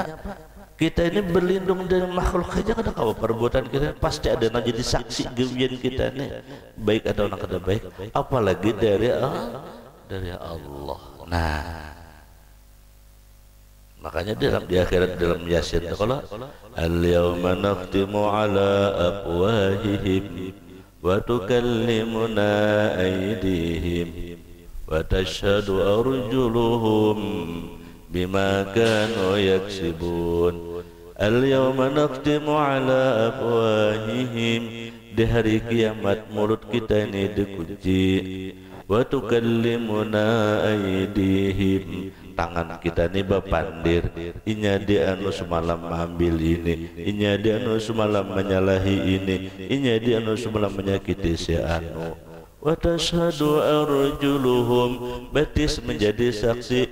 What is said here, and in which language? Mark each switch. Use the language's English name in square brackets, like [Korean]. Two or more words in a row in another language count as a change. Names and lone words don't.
[Banjar] Kita ini berlindung dari makhluk aja kada kawa, perbuatan kita pasti ada yang jadi saksi gebian kita nih, baik atau kada baik, apalagi dari Allah. Nah makanya di akhirat dalam Yasin kalau [Arabic] اليوم نختم على أفواههم وتكلمنا أيديهم وتشهد أرجلهم بما كانوا يكسبون. اليوم نختم على أفواههم, [Indonesian] di hari kiamat mulut kita ini dikunci. [Arabic] وتكلمنا أيديهم, [Banjar] tangan kita ini bapandir. Inya di anu semalam ambil ini, inya di anu semalam menyalahi ini, inya di anu semalam menyakiti si anu. [Arabic] وتشهد أرجلهم, [Indonesian] betis menjadi saksi.